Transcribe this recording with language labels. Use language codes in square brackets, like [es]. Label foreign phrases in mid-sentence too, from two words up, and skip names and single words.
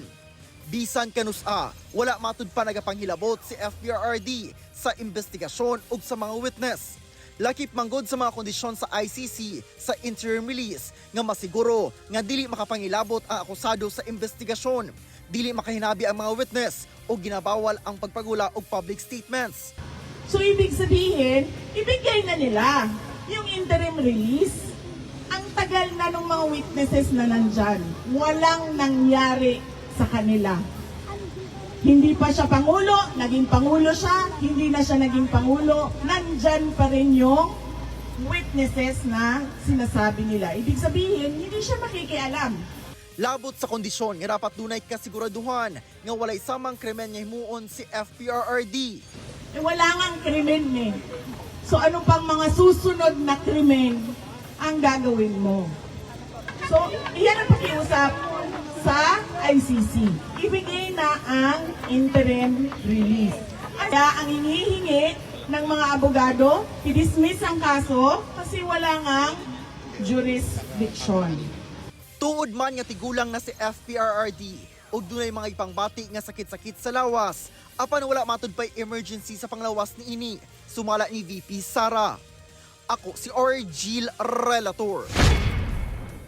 [ceb] Bisan kanusa, wala matud pa nagapanghilabot si FPRRD sa investigasyon ug sa mga witness. Lakip manggod sa mga kondisyon sa ICC sa [en] interim release [ceb] nga masiguro nga dili makapangilabot ang akusado sa investigasyon, dili makahinabi ang mga witness o ginabawal ang pagpagula og [en] public statements. [tl] So ibig sabihin, ibigay na nila yung [en] interim release. [tl] Ang tagal na ng mga witnesses na nandyan. Walang nangyari sa kanila. Hindi pa siya Pangulo, naging Pangulo siya, hindi na siya naging Pangulo, nandyan pa rin yung witnesses na sinasabi nila. Ibig sabihin, hindi siya makikialam. Labot sa kondisyon nga dapat dunay kasiguraduhan nga walay samang krimen nga himuon si FPRRD. Eh wala ngang krimen eh. So ano pang mga susunod na krimen ang gagawin mo? So, iyan ang pakiusap sa ICC. Ibigay na ang [en] interim release. [tl] Kaya ang hinihingi ng mga abogado, i-dismiss ang kaso kasi wala ngang jurisdiction. [ceb] Tuod man nga tigulang na si FPRRD ug dunay mga ipangbati nga sakit-sakit sa lawas, apan wala matud pay emergency sa panglawas niini, sumala ni VP Sara. Ako si Argil Relator.